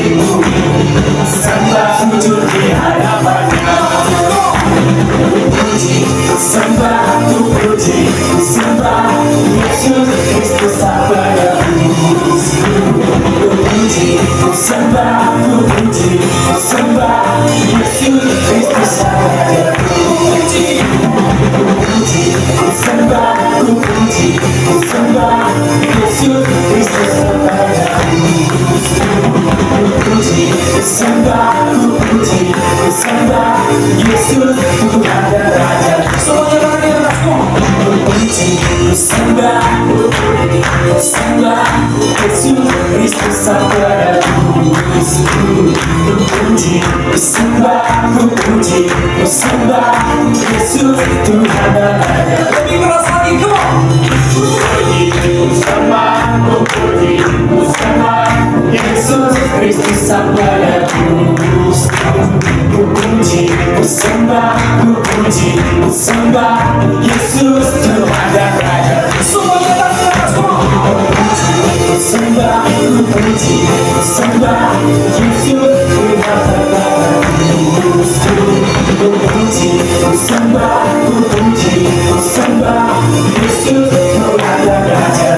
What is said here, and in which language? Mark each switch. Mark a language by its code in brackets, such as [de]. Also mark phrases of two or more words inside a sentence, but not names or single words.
[id] sembah sujud di hadapannya. Puji, sembah, ku puji, ku sembah Yesus Kristus penebusku. Ku puji, ku sembah, ku puji, ku sembah Yesus Kristus penebusku. Ku puji, ku sembah, ku puji, ku sembah Yesus Kristus penebusku. Ku puji, ku sembah, ku puji, ku sembah Yesus Tuhan dan Raja. Semuanya tangan di atas, ku puji, ku sembah, ku puji, ku sembah Yesus Kristus Sang Penebusku. Ku puji, ku sembah, ku puji, ku sembah Yesus Tuhan dan Raja. Lebih keras lagi, [en] come on. [id] Ku puji, ku sembah, ku puji, ku sembah Yesus Kristus Sang Penebusku. Ku puji, ku sembah, ku puji, ku sembah Yesus Tuhan dan Raja. Semuanya tangan di atas, [en] come on. [id] Ku puji, ku sembah, ku puji, ku sembah Yesus Tuhan dan Penebusku. Ku puji, ku sembah, ku puji, ku sembah Yesus Tuhan dan Raja.